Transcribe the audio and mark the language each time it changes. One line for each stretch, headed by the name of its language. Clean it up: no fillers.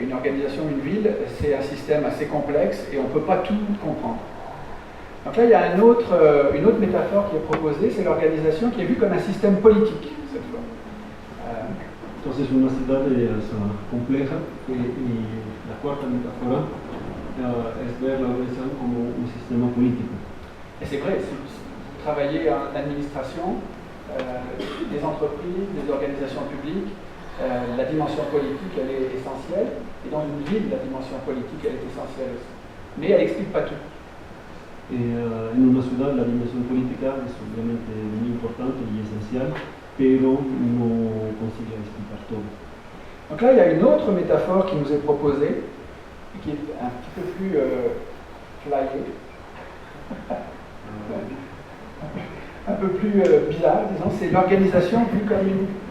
French: Une organisation, une ville, c'est un système assez complexe et on ne peut pas tout comprendre. Donc là, il y a une autre métaphore qui est proposée, c'est l'organisation qui est vue comme un système politique, cette fois.
Spanish: Entonces, una ciudad es compleja y la cuarta metáfora es ver la organización como un sistema político.
French: Et c'est vrai, si vous travaillez en administration, des entreprises, des organisations publiques, la dimension politique, elle est essentielle, et dans une ville, la dimension politique, elle est essentielle aussi. Mais elle n'explique pas tout.
Spanish: En una ciudad la dimensión política es obviamente muy importante y esencial, pero no consigue explicar todo.
French: Donc là, il y a une autre métaphore qui nous est proposée, et qui est un petit peu plus flyée, un peu plus bizarre, disons, c'est l'organisation vue comme une